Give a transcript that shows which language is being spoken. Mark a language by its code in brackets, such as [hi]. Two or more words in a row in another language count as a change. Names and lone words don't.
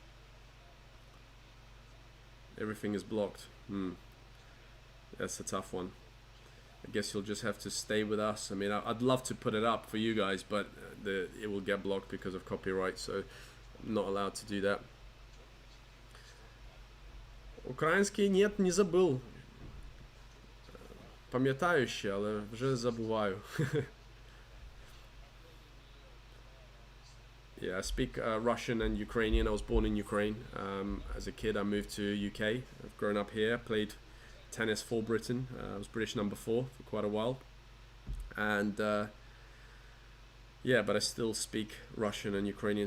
[en] Everything is blocked. That's a tough one. I guess you'll just have to stay with us. I mean, I'd love to put it up for you guys, but it will get blocked because of copyright, so I'm not allowed to do that. [ru] Український нет, не забыл. [uk] Пам'ятаю ще, але вже забуваю. [en] Yeah, I speak Russian and Ukrainian. I was born in Ukraine. As a kid, I moved to UK. I've grown up here, played tennis for Britain. I was British number 4 for quite a while. And yeah, but I still speak Russian and Ukrainian.